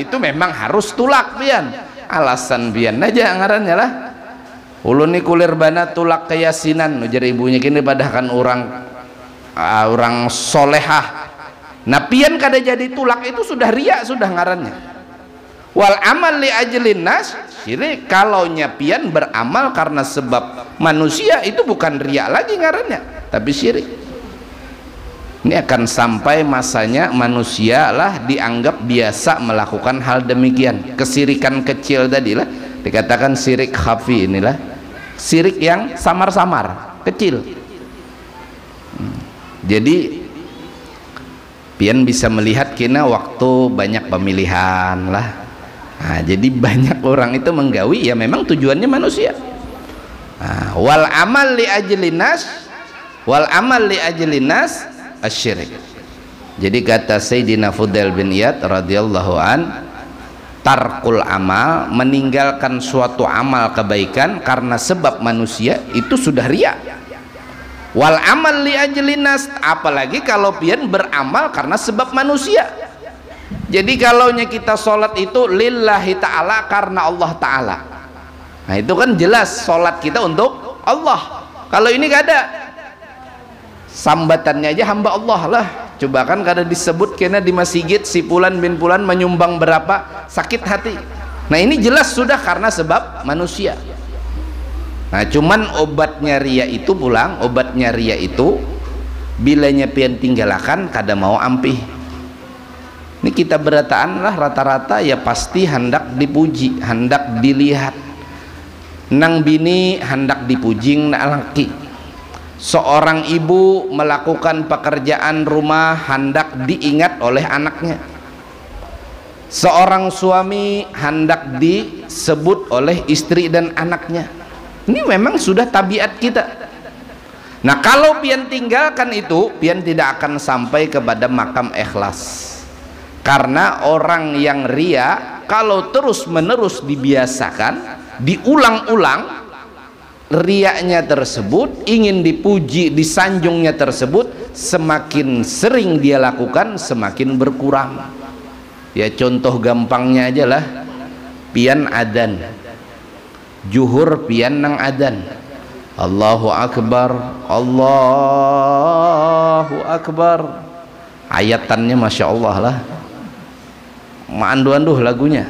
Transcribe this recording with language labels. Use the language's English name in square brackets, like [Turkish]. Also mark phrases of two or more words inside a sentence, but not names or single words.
[Banjar] Itu memang harus tulak pian, alasan pian aja ngarannya lah. Ulun ni kulir bana tulak keyasinan, ujar ibunya kini dipadahkan orang solehah. Nah pian kada jadi tulak itu sudah ria sudah ngarannya. [Arabic] والعمل لأجل الناس شرك. [Indonesian] Kalau pian beramal karena sebab manusia itu bukan ria lagi ngarannya, tapi syirik. Ini akan sampai masanya manusia lah dianggap biasa melakukan hal demikian. Kesirikan kecil tadi lah dikatakan [Arabic] شرك خفي, [Indonesian] inilah syirik yang samar-samar kecil. Jadi pian bisa melihat kena waktu banyak pemilihan lah. Nah, jadi banyak orang itu menggawi ya memang tujuannya manusia. [Arabic] Nah, والعمل لأجل الناس الشرك. [Indonesian] Jadi kata Sayyidina Fudail bin Iyad [Arabic] رضي الله عن, ترك العمل, [Indonesian] meninggalkan suatu amal kebaikan karena sebab manusia itu sudah ria. [Arabic] والعمل لأجل الناس, [Indonesian] apalagi kalau pian beramal karena sebab manusia. Jadi kalaunya kita sholat itu [Arabic] لله تعالى, [Indonesian] karena Allah ta'ala, nah itu kan jelas sholat kita untuk Allah. Kalau ini gak ada, [Banjar] sambatannya aja hamba Allah lah. Coba kan kada disebut kena di masjid si Pulan bin Pulan menyumbang berapa, sakit hati. [Indonesian] Nah ini jelas sudah karena sebab manusia. Nah cuman obatnya ria itu bilanya pian tinggalakan kada mau ampih. Ini kita berataan lah rata-rata ya pasti hendak dipuji, hendak dilihat. [Banjar] Nang bini hendak dipuji nak laki. [Indonesian] Seorang ibu melakukan pekerjaan rumah hendak diingat oleh anaknya. Seorang suami hendak disebut oleh istri dan anaknya. Ini memang sudah tabiat kita. Nah kalau pian tinggalkan itu, pian tidak akan sampai kepada makam ikhlas. Karena orang yang ria kalau terus menerus dibiasakan, diulang-ulang riaknya tersebut, ingin dipuji, disanjungnya tersebut, semakin sering dia lakukan semakin berkurang. [Banjar] Ya contoh gampangnya aja lah, pian adan juhur, pian nang adan [Arabic] الله أكبر، الله أكبر, [Banjar] ayatannya [Arabic] ما شاء الله [Banjar] lah, maandu-anduh lagunya.